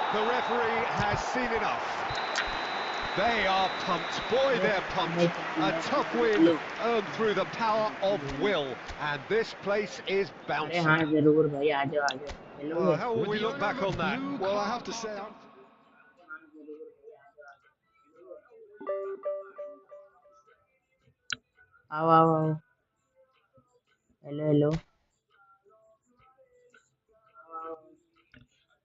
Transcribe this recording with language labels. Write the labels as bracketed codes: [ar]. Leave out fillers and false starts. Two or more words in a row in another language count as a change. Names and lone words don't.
[en] The referee has seen enough. They are pumped. Boy, they're pumped. A tough win earned through the power of will. And this place is [hi] अरे [en] bouncing. [hi] हाँ जरूर भाई आ जाओ हेलो [en] Well, how will we look back on that? Well, I have to say, [hi] आओ आओ आओ हेलो हेलो